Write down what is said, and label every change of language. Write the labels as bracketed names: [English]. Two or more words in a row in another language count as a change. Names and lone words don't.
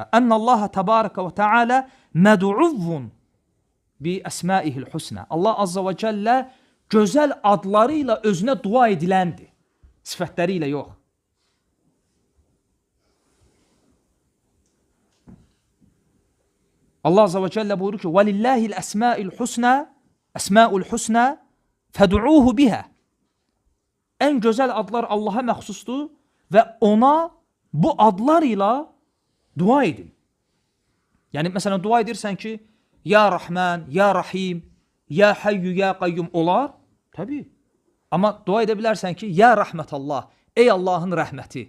[Arabic] أن الله تبارك وتعالى مدعو بأسمائه الحسنى. [Azerbaijani] Allah [Arabic] عز وجل [Azerbaijani] gözəl adlarıyla özünə dua ediləndir. Sifətləri ilə yox. Allah [Arabic] عز وجل [Azerbaijani] buyurur ki, [Arabic] وَلِلَّهِ الْأَسْمَاءِ الْحُسْنَى أَسْمَاءُ الْحُسْنَى فَدُعُوهُ بِهَا. [Azerbaijani] Ən gözəl adlar Allaha məxsusdur və ona bu adlar ilə dua edin. Yəni, məsələn, dua edirsən ki, [Arabic] يا رحمن، يا رحيم، يا حي، يا قيوم [Azerbaijani] olar. Təbii. Amma dua edə bilərsən ki, [Arabic] يا رحمة الله, [Azerbaijani] ey Allahın rəhməti.